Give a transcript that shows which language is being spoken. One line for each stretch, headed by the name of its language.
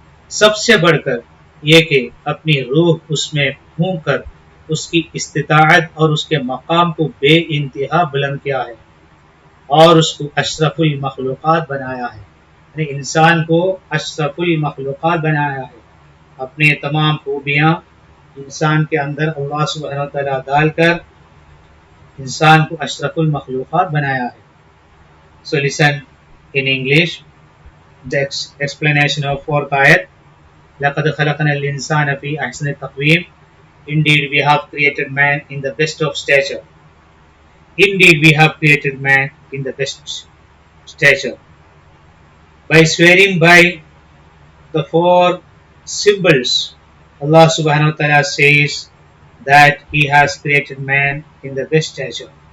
Hindi: सबसे बढ़कर ये कि अपनी रूह उसमें फूंक कर उसकी इस्तिताअत और उसके मकाम को बे इंतहा बुलंद किया है और उसको अशरफुल मखलूक़ात बनाया है. यानी इंसान को अशरफुल मखलूक़ात बनाया है. अपने तमाम खूबियाँ इंसान के अंदर अल्लाह सुब्हानहू तआला डालकर इंसान को अशरफुल मखलूक़ात बनाया है.
English: So listen in English the explanation of fourth ayat.
Arabic: لقد خلقنا الإنسان في أحسن تقويم.
English: Indeed, we have created man in the best of stature. Indeed, we have created man in the best stature. By swearing by the four symbols, Allah subhanahu wa ta'ala says that He has created man in the best stature.